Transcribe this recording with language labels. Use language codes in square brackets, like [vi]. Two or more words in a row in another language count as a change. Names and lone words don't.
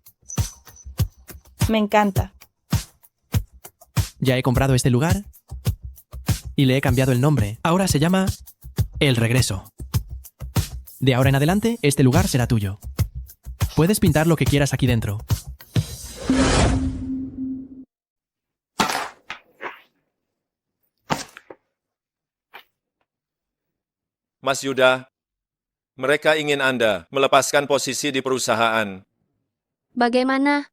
[es] Me encanta. Ya he comprado este lugar y le he cambiado el nombre. Ahora se llama El Regreso. De ahora en adelante, este lugar será tuyo. Puedes pintar lo que quieras aquí dentro. [id] Mas Yuda, mereka ingin Anda melepaskan posisi di perusahaan. Bagaimana?